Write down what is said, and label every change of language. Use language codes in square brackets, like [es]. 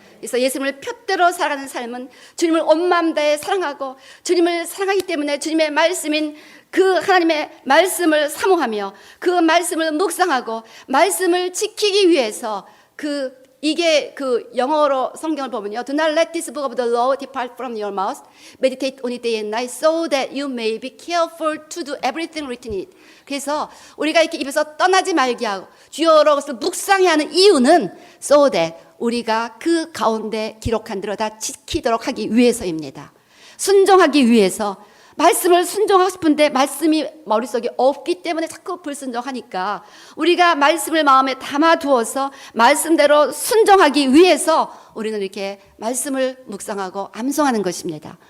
[ko] 그래서 예수님을 표대로 살아가는 삶은 주님을 온 마음 다해 사랑하고 주님을 사랑하기 때문에 주님의 말씀인 그 하나님의 말씀을 사모하며 그 말씀을 묵상하고 말씀을 지키기 위해서 이게 그 영어로 성경을 보면요. [en] Do not let this book of the law depart from your mouth. Meditate on it day and night so that you may be careful to do everything written in it. [ko] 그래서 우리가 이렇게 입에서 떠나지 말게 하고 주여로 것을 묵상해야 하는 이유는 so that 우리가 그 가운데 기록한 대로 다 지키도록 하기 위해서입니다. 순종하기 위해서 말씀을 순종하고 싶은데 말씀이 머릿속에 없기 때문에 자꾸 불순종하니까 우리가 말씀을 마음에 담아두어서 말씀대로 순종하기 위해서 우리는 이렇게 말씀을 묵상하고 암송하는 것입니다.